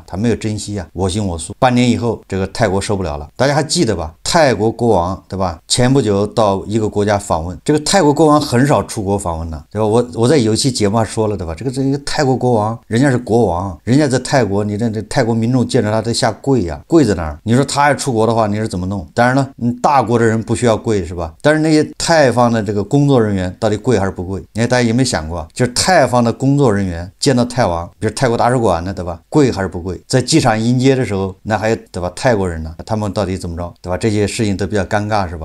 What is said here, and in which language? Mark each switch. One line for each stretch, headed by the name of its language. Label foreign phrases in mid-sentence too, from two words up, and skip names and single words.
Chinese: 他沒有珍惜啊，我行我素。半年以後，這個泰國受不了了，大家還記得吧？泰國國王對吧？前不久到一個國家訪問，這個泰國國王很少出國訪問的，對吧？我在有一期節目上說了對吧？這個泰國國王，人家是國王，人家在泰國，你這泰國民眾見着他都下跪呀，跪在那兒。你說他要出國的話，你是怎麼弄？當然了，大國的人不需要跪是吧？但是那些泰方的這個工作人員到底跪還是不跪？你看大家有沒有想過，就是泰方的工作人員見到泰王，比如泰國大使館呢，對吧？跪還是不跪？在機場迎接的時候，那還有對吧？泰國人呢，他們到底怎麼着？對吧？這些些事情都比較尷尬，是吧？